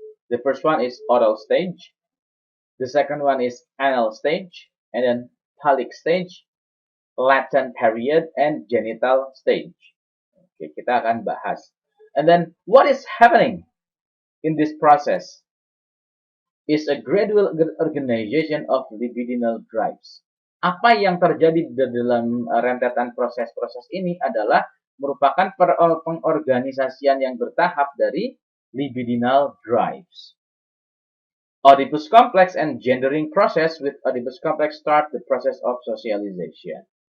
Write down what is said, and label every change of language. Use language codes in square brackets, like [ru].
[en] The first one is oral stage, the second one is anal stage, and then phallic stage, latent period, and genital stage. [id] Oke, kita akan bahas. [en] And then what is happening in this process is a gradual organization of libidinal drives. [id] Apa yang terjadi di dalam rentetan proses-proses ini adalah merupakan pengorganisasian yang bertahap dari libidinal drives. [en] Oedipus complex and gendering process with Oedipus complex start the process of socialization.